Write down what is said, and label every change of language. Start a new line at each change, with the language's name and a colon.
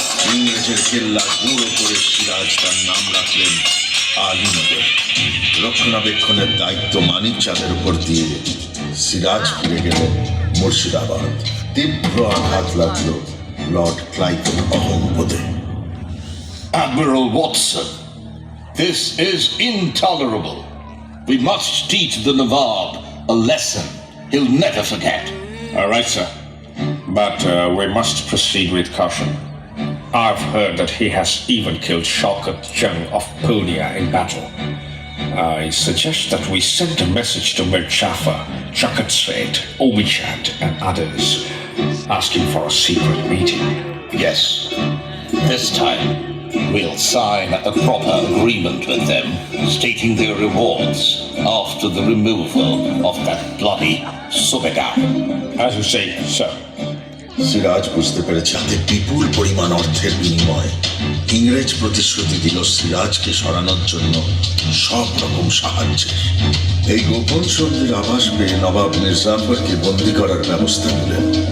Bangla: ইংরেজের কেল্লা গুঁড়ো করে সিরাজ তার নাম রাখলেন আলীনগর। রক্ষণাবেক্ষণের দায়িত্ব মানিক চাঁদের উপর দিয়ে সিরাজ ফিরে গেলেন মুর্শিদাবাদ। তীব্র আঘাত লাগলো Lord ক্লাইভের অহংবোধে।
English: Admiral Watson, this is intolerable. We must teach the Nawab a lesson he'll never forget. All right, sir. But we must proceed with caution. I've heard that he has even killed Shaukat Jung of Purnia in battle. I suggest that we send a message to Mir Jafar, Shaukat Seth, Umi Chand, and others, asking for a secret meeting. Yes, this time we'll sign a proper agreement with them, stating their rewards after the removal of that bloody Subedar. As you say, sir.
Bangla: Siraj বুঝতে পেরেছে হাতে বিপুল পরিমাণ অর্থের বিনিময় ইংরেজ ইংরেজ প্রতিশ্রুতি দিল সিরাজকে সরানোর জন্য সব রকম সাহায্যের। এই গোপন সন্ধির আভাস পেয়ে নবাব মির্জাফরকে বন্দী করার ব্যবস্থা নিলেন।